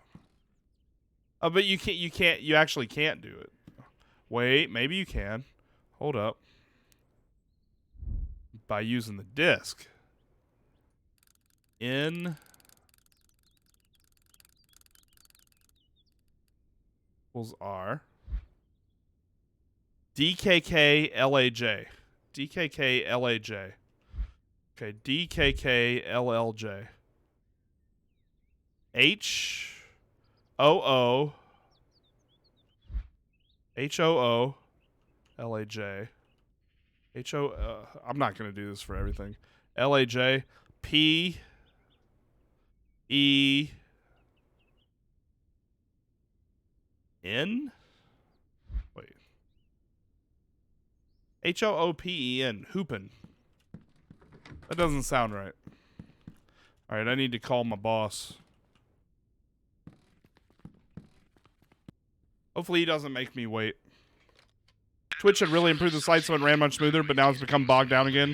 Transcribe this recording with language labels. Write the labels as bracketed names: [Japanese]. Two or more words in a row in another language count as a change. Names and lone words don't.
[English] Oh, but you actually can't do it. Wait, maybe you can. Hold up. By using the disk. N equals R. DKK-LAJ. DKK-LAJ. Okay, DKK-LLJ. H-O-O. H-O-O-L-A-J. H-O... I'm not going to do this for everything. L-A-J. P... E... N? Wait. H-O-O-P-E-N. Hoopin. That doesn't sound right. Alright, I need to call my boss. Hopefully he doesn't make me wait. Twitch had really improved the site so it ran much smoother, but now it's become bogged down again.